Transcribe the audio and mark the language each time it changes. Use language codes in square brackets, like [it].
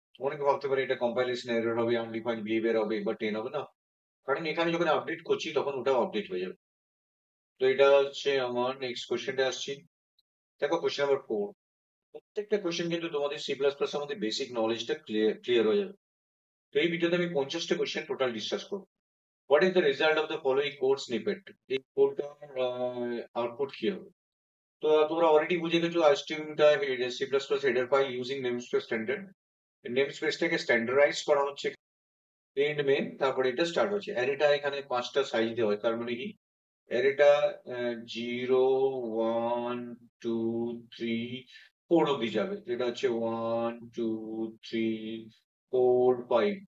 [bn] অনেকে ভাবতে পারে এটা কম্পাইলেশন এরর হবে, আনডিফাইন্ড বিহেভিয়ার হবে, বা 10 হবে না, কারণ এখানে যখন আপডেট করছি তখন ওটাও আপডেট হয়ে যাবে। তো এটা হচ্ছে আমার নেক্সট কোশ্চেনটা আসছি। দেখো কোশ্চেন নাম্বার 4, প্রত্যেকটা কোশ্চেন কিন্তু তোমাদের সি প্লাস প্লাস এর মধ্যে বেসিক নলেজটা ক্লিয়ার হয়ে যাবে। তো এই ভিডিওতে আমি 50টা কোশ্চেন টোটাল ডিসকাস করবো। [en] What is the result of the following code snippet? [bn] এই কোডটার আউটপুট কি হবে? তো তোমরা অলরেডি বুঝে গেছো আইস্ট্রিমটা C plus plus header file using namespace standard. নেমস্পেসটাকে standardise করা হচ্ছে এন্ড মেন, তারপরে এটা স্টার্ট হচ্ছে। অ্যারেটা এখানে 5টা সাইজ দেওয়া হয়, তার মানে কি অ্যারেটা 0 1 2 3 4 অব্দি যাবে, যেটা হচ্ছে 1 2 3 4 5।